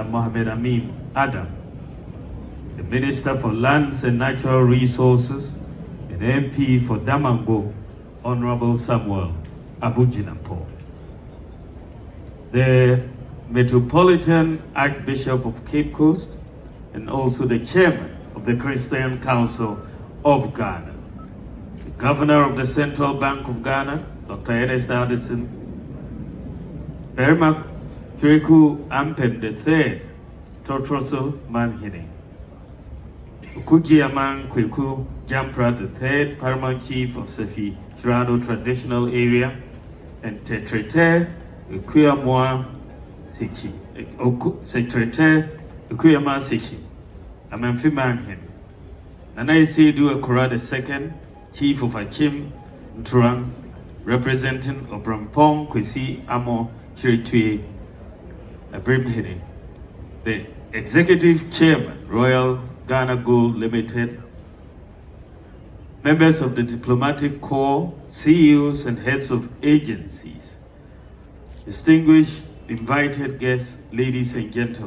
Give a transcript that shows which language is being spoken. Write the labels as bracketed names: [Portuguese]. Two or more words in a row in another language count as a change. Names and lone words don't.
[English] Mohamed Amin Adam, the Minister for Lands and Natural Resources and MP for Damango, Honorable Samuel Abujinampo, the Metropolitan Archbishop of Cape Coast, and also the Chairman of the Christian Council of Ghana, the Governor of the Central Bank of Ghana, Dr. Ernest Addison, Berma Kiriku Ampen III, Totroso Manhine, Ukujiaman Kwiku Jampra III, Paramount Chief of Sefi Shirano Traditional Area, and Tetrete Ukuyamwa Sichi, Secretary Ukuyama Sichi, Amamfi Manhin, Nanaisi Du Akura II, Chief of Achim Ntrang, representing Obrampong Kwesi Amo Chiritue Abrimhini, the Executive Chairman, Royal Ghana Gold Limited, members of the Diplomatic Corps, CEOs and heads of agencies, distinguished invited guests, ladies and gentlemen.